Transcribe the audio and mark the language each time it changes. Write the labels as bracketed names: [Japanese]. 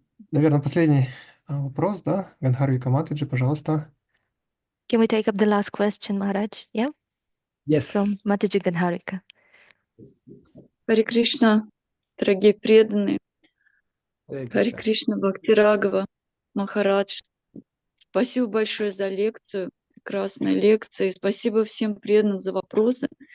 [Russian] Наверное, последний вопрос, да? Гандхарвика Матаджи, пожалуйста. [English] Can we take up the last question, Maharaj? Yeah? Yes. From Mataji Gandharika. [Russian] Харе Кришна, дорогие преданные. [English] Hare [Russian] Харе [English] Krishna. [Russian] Кришна, Бхакти Рагхава, Махарадж. Спасибо большое за лекцию, прекрасная лекция. И спасибо всем преданным за вопросы.